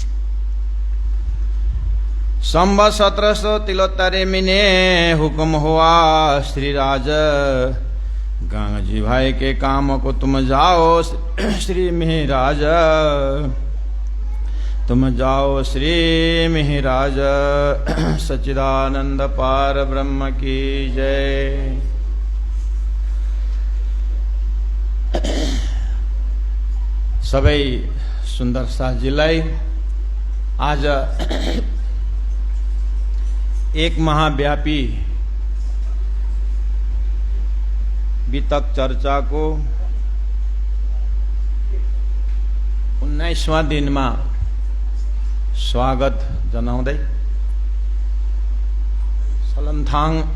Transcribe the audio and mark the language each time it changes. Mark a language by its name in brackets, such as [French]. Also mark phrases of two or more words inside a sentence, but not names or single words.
[Hindi] संवत 1773 मिने हुक्म हुआ श्री राज। गंगा जी भाई के काम को तुम जाओ श्री महाराज। तुम जाओ श्री महाराज। सच्चिदानंद पार ब्रह्म की जय। [Nepali] सबै सुंदर साथजीलाई आज एक महाव्यापी वितक चर्चा को 19वां दिनमा स्वागत जनाउँदै सलमथाङ